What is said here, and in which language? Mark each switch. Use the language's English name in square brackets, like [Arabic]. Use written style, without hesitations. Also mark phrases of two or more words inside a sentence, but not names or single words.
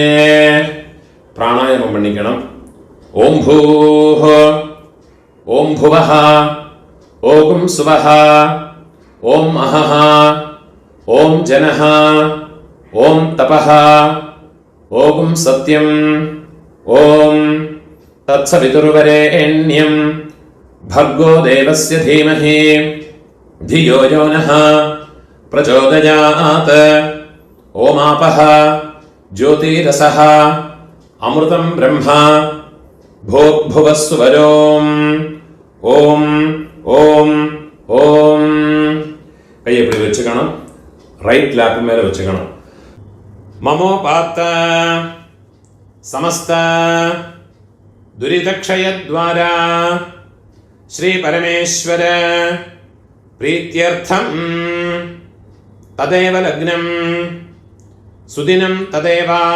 [Tamil] பிராணாயாமம் பண்ணிக்கணும். [Sanskrit] ओं भूः, ओं भुवः, ओं सुवः, ओं अहः, ओं जनः, ओं तपः, ओं सत्यं, ओं तत्सवितुर्वरेण्यं भर्गो देवस्य धीमहि धियो यो नः प्रचोदयात्. ओमापः ज्योतिरसः अमृतं ब्रह्मा भूर्भुवस्सुवरोम्. ओं ओं ओं. [Tamil] கையை இப்படி வச்சுக்கணும். [English] right lap [Tamil] மேல வச்சுக்கணும். [Sanskrit] ममोपात्त समस्त दुरितक्षयद्वारा श्री परमेश्वर प्रीत्यर्थं तदेव लग्नं सुदिनं तदेव